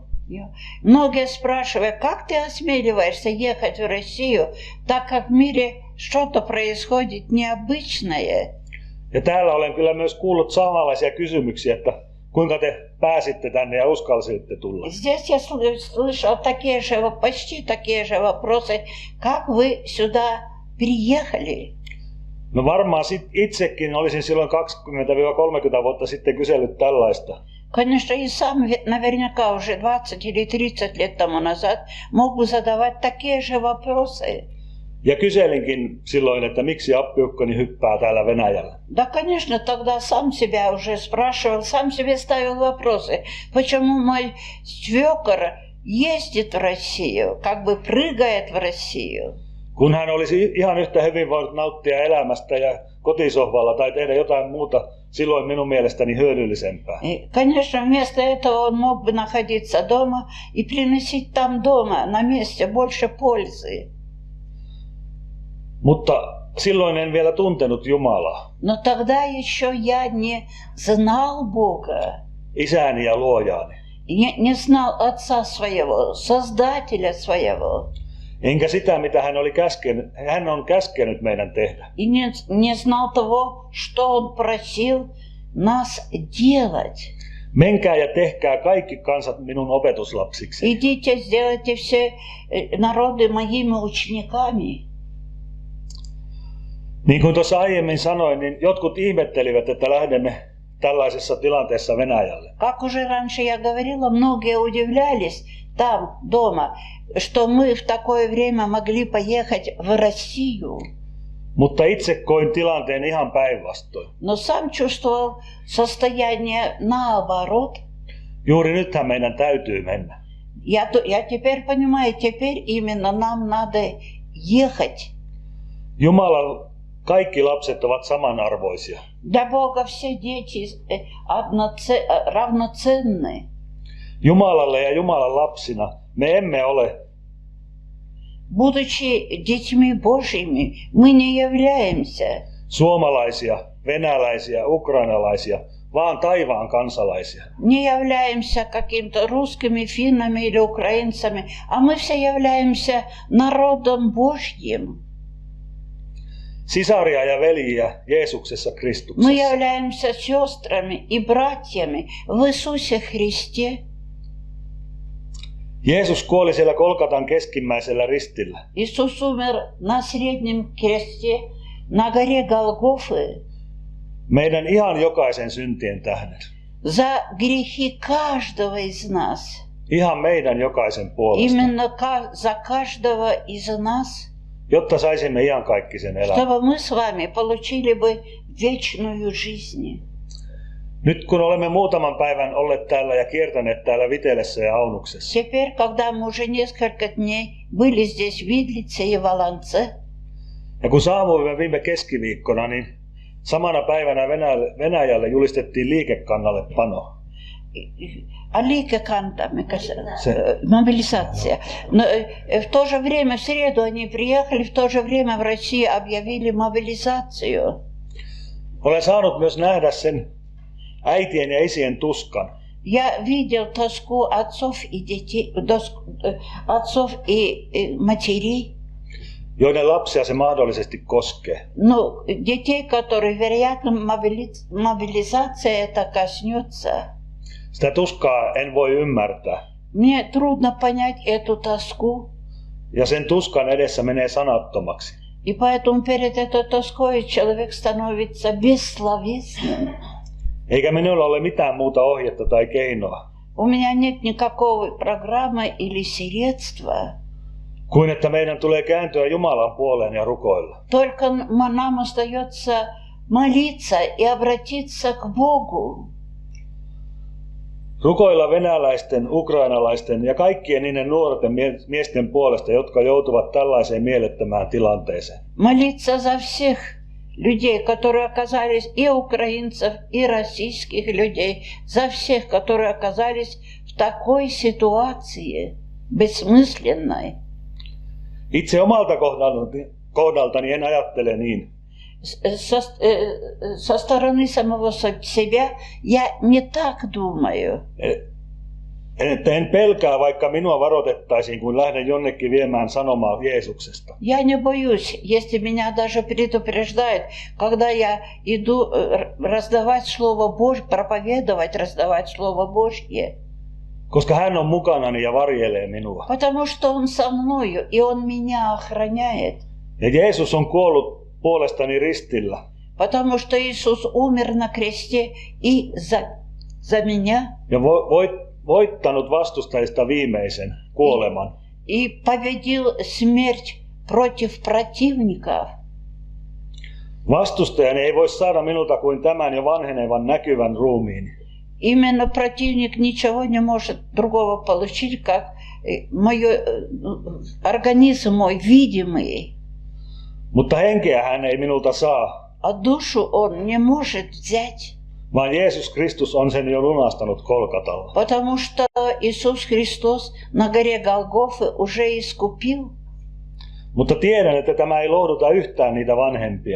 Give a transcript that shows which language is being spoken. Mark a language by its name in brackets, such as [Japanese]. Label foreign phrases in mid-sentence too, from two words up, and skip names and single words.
[Russian] Многие спрашивают, как ты осмеливаешься ехать в Россию, так как в мире что-то происходит необычное. [Finnish] Ja täällä olen kyllä myös kuullut samanlaisia kysymyksiä, että kuinka te pääsitte tänne ja uskalsitte tulla. [Russian] Здесь я слышал почти такие же вопросы, как вы сюда приехали. [Finnish] No varmaan itsekin olisin silloin 20-30 vuotta sitten kysellyt tällaista. [Russian] Конечно, и сам наверняка уже 20 или 30 лет тому назад мог бы задавать такие же вопросы. [Finnish] Ja kyselinkin silloin, että miksi appiukkoni hyppää täällä Venäjällä. [Russian] Да, конечно, тогда сам себя уже спрашивал, сам себе ставил вопросы. Почему мой свекор ездит в Россию, как бы прыгает в Россию? [Finnish] Kun hän olisi ihan yhtä hyvin voinut nauttia elämästä ja kotisohvalla tai tehdä jotain muuta, silloin minun mielestäni hyödyllisempää. [Russian] И, конечно, вместо этого он мог бы находиться дома и приносить там дома, на месте, больше пользы. [Finnish] Mutta silloin en vielä tuntenut Jumalaa, [Russian] Но тогда еще я не знал Бога, [Finnish] isääni ja luojaani. [Russian] не знал Отца Своего, Создателя Своего, [Finnish] Enkä sitä, mitä hän on käskenyt meidän tehdä. [Russian] и не знал того, что Он просил нас делать. [Finnish] Menkää ja tehkää kaikki kansat minun opetuslapsiksi. [Russian] Идите, сделайте все народы моими учениками. [Finnish] Niin kuin tuossa aiemmin sanoin, niin jotkut ihmettelivät, että lähdemme tällaisessa tilanteessa Venäjälle. [Russian] Как уже раньше я говорила, многие удивлялись там, дома, что мы в такое время могли поехать в Россию. [Finnish] Mutta itse koin tilanteen ihan päinvastoin. [Russian] Но сам чувствовал состояние наоборот. [Finnish] Juuri nythän meidän täytyy mennä. [Russian] Я теперь понимаю, теперь именно нам надо ехать. [Finnish] Jumalan kaikki lapset ovat samanarvoisia. [Russian] Для Бога все дети равноценны. [Finnish] Jumalalle ja Jumalan lapsina me emme ole [Russian] Будучи детьми Божьими, мы не являемся [Finnish] suomalaisia, venäläisiä, ukrainalaisia, vaan taivaan kansalaisia. [Russian] не являемся каким-то русскими, финнами или украинцами, а мы все являемся народом Божьим. [Finnish] Sisaria ja veljiä Jeesuksessa [Russian] Мы [Finnish] Kristuksessa. [Russian] являемся сестрами и братьями в Иисусе Христе. [Finnish] Jeesus kuoli siellä Kolkatan keskimmäisellä ristillä. [Russian] Иисус умер на среднем кресте, на горе Голгофы, [Finnish] Meidän ihan jokaisen syntien tähden. [Russian] за грехи каждого из нас. [Finnish] Ihan meidän jokaisen puolesta. [Russian] Именно за каждого из нас, [Finnish] Jotta saisimme iankaikkisen elämän. [Russian] чтобы мы с вами получили бы вечную жизнь. [Finnish] Nyt kun olemme muutaman päivän olleet täällä ja kiertäneet täällä Vitelessä ja Aunuksessa. [Russian] Теперь, когда мы уже несколько дней были здесь в Видлице и Волонце, [Finnish] Ja kun saavuimme viime keskiviikkona, niin samana päivänä Venäjälle julistettiin liikekannalle pano. [Russian] мобилизация. Но в то же время, в среду они приехали, в то же время в России объявили мобилизацию. [Finnish] Olen saanut myös nähdä sen äitien ja isien tuskan. [Russian] Я видел тоску отцов и детей, отцов и матерей. [Finnish] Joiden lapsia se mahdollisesti koskee. [Russian] Ну, детей, которые, вероятно, мобилизация это коснется. [Finnish] Sitä tuskaa en voi ymmärtää. [Russian] Мне трудно понять эту тоску. [Finnish] Ja sen tuskan edessä menee sanattomaksi. [Russian] И поэтому перед этой тоской человек становится бессловесным. [Finnish] Eikä minulla ole mitään muuta ohjetta tai keinoa. [Russian] У меня нет никакой программы или средства. [Finnish] Kuin että meidän tulee kääntyä Jumalan puoleen ja rukoilla. [Russian] Только нам остается молиться и обратиться к Богу. [Finnish] Rukoilla venäläisten, ukrainalaisten ja kaikkien niiden nuorten miesten puolesta, jotka joutuvat tällaiseen mielettömään tilanteeseen. [Russian] Молиться за всех людей, которые оказались, и украинцев, и российских людей, за всех, которые оказались в такой ситуации бессмысленной. [Finnish] Itse omalta kohdaltani en ajattele niin. [Russian] Со стороны самого себя я не так думаю. [Finnish] Että en pelkää, vaikka minua varoitettaisiin, kun lähden jonnekin viemään sanomaa Jeesuksesta. [Russian] Я не боюсь, если меня даже предупреждают, когда я иду раздавать Слово Божье, проповедовать, раздавать Слово Божье. [Finnish] Koska hän on mukanani ja varjelee minua. [Russian] Потому что Он со мною, и Он меня охраняет. [Finnish] Ja Jeesus on kuollut puolestani ristillä. [Russian] Потому что Иисус умер на кресте и за меня [Finnish] ja voittanut vastustajista viimeisen kuoleman. [Russian] и победил смерть против противников. [Finnish] Vastustajani ei voi saada minulta kuin tämän jo vanhenevan näkyvän ruumiini. [Russian] Именно противник ничего не может другого получить, как мой организм мой видимый. [Finnish] Mutta henkeä hän ei minulta saa, [Russian] А душу он не может взять, [Finnish] vaan Jeesus Kristus on sen jo lunastanut Kolkatalla. [Russian] потому что Иисус Христос на горе Голгофы уже искупил. [Finnish] Mutta tiedän, että tämä ei lohduta yhtään niitä vanhempia.